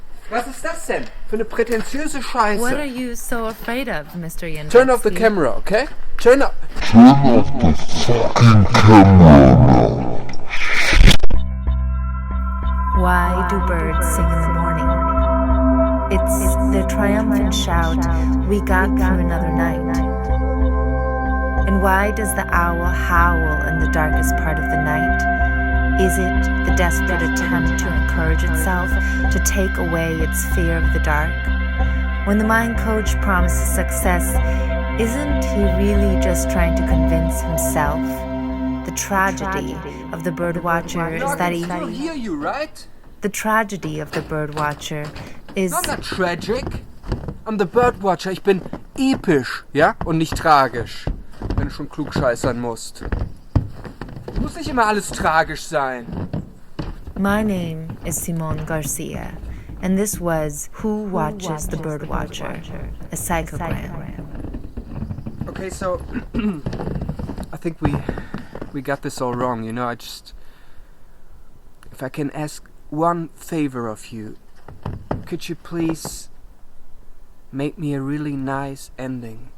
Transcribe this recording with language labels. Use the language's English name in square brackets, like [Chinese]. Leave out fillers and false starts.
[German] Was ist das denn für eine prätentiöse Scheiße? [English] What are you so afraid of, Mr. Jandretsky? Turn off the camera, okay? Turn off the fucking camera now. Why do birds sing in the morning? It's their triumphant shout, we got through another night. And why does the owl howl in the darkest part of the night? Is it the desperate attempt to encourage itself, to take away its fear of the dark? When the mind coach promises success, isn't he really just trying to convince himself? The tragedy of the birdwatcher is that he... I don't hear you, right? The tragedy of the birdwatcher is... I'm not tragic. I'm the birdwatcher. [German] Ich bin episch, ja? Und nicht tragisch. Wenn du schon klugscheißern musst. Muss nicht immer alles tragisch sein. [English] My name is Simon Garcia, and this was Who Watches the Birdwatcher, a psychogram. Okay, so I think we got this all wrong, if I can ask one favor of you, could you please make me a really nice ending?